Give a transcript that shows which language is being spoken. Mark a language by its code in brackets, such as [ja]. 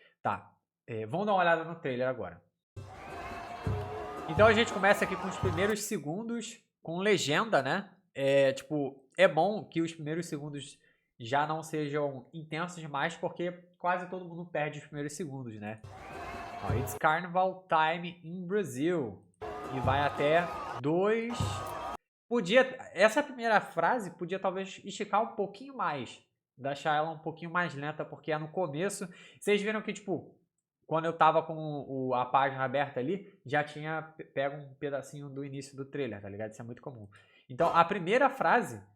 [pt] Tá, vamos dar uma olhada no trailer agora. Então a gente começa aqui com os primeiros segundos, com legenda, né? É bom que os primeiros segundos já não sejam intensos demais, porque quase todo mundo perde os primeiros segundos, né? [en] Ó, It's Carnival Time in Brazil. [pt] E vai até 2. Essa primeira frase podia talvez esticar um pouquinho mais. Deixar ela um pouquinho mais lenta, porque é no começo. Vocês viram que, tipo, quando eu tava com a página aberta ali, já tinha pego um pedacinho do início do trailer, tá ligado? Isso é muito comum. Então, a primeira frase